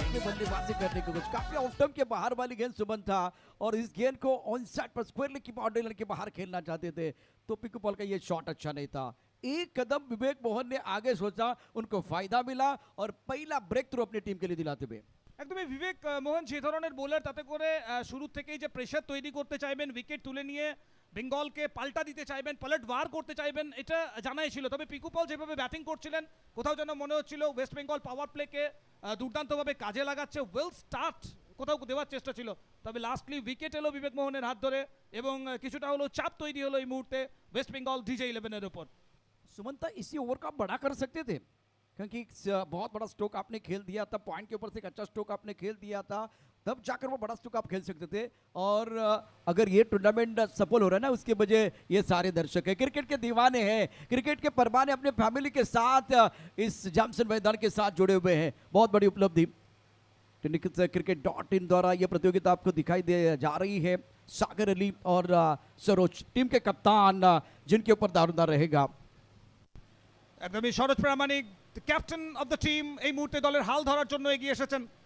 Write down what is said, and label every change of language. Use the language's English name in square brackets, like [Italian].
[Hindi] साथ में बल्लेबाजी करने की कोशिश, काफी ऑफ स्टंप के बाहर वाली गेंद सुमन था और इस गेंद को ऑन साइड पर स्क्वायरली की बाउंड्री लाइन के बाहर खेलना चाहते थे, तो पिकू पॉल का ये शॉट अच्छा नहीं था। एक कदम विवेक मोहन ने आगे सोचा, उनको फायदा मिला और पहला ब्रेक थ्रू अपनी टीम के लिए दिलाते हुए। [Bangla] একদমই বিবেক মোহন যে ধরনের বোলার, তাতে করে শুরু থেকেই যে প্রেশার তৈরি করতে চাইবেন, উইকেট তুলে নিয়ে বেঙ্গলকে পাল্টা দিতে চাইবেন, পলটওয়ার করতে চাইবেন, এটা জানাই ছিল। তবে পিকু পল যেভাবে ব্যাটিং করছিলেন, কোথাও যেন মনে হচ্ছিল ওয়েস্ট বেঙ্গল পাওয়ার প্লেকে দুর্দান্তভাবে কাজে লাগাচ্ছে, ওয়েল স্টার্ট কোথাও দেওয়ার চেষ্টা ছিল। তবে লাস্টলি উইকেট এলো বিবেক মোহনের হাত ধরে এবং কিছুটা হলো চাপ তৈরি হলো এই মুহূর্তে ওয়েস্ট বেঙ্গল DJ11-এর উপর। [Hindi] सुमंता इसी ओवर का बड़ा कर सकते थे, क्योंकि बहुत बड़ा स्ट्रोक आपने खेल दिया था, पॉइंट के ऊपर से एक अच्छा स्ट्रोक आपने खेल दिया था, तब जाकर वो बड़ा स्ट्रोक आप खेल सकते थे। और अगर ये टूर्नामेंट सफल हो रहा है ना, उसके वजह ये सारे दर्शक हैं, क्रिकेट के दीवाने हैं, क्रिकेट के परवाने अपने फैमिली के साथ इस जॉनसन मैदान के साथ जुड़े हुए हैं। बहुत बड़ी उपलब्धि। cricket.in द्वारा ये प्रतियोगिता आपको दिखाई दे जा रही है। सागर अली और सरोज टीम के कप्तान, जिनके ऊपर दारोमदार रहेगा। [Bangla] একদমই সরোজ প্রামাণিক, [English] captain of the team, [Bangla] এই মুহূর্তে দলের হাল ধরার জন্য এগিয়ে এসেছেন।